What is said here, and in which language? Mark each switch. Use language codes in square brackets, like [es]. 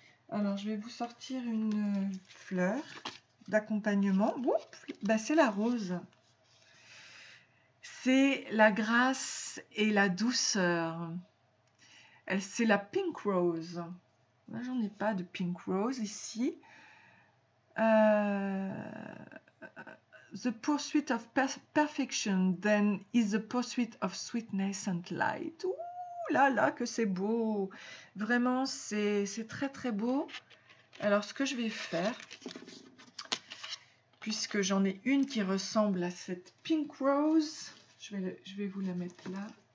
[fr] Alors, je vais vous sortir une fleur d'accompagnement. Bah, c'est la rose. C'est la grâce et la douceur. C'est la pink rose. Là, j'en ai pas de pink rose ici. [en] The pursuit of perfection, then is the pursuit of sweetness and light. [fr] Ouh là là, que c'est beau! Vraiment, c'est très très beau. Alors, ce que je vais faire, puisque j'en ai une qui ressemble à cette pink rose, je vais vous la mettre là.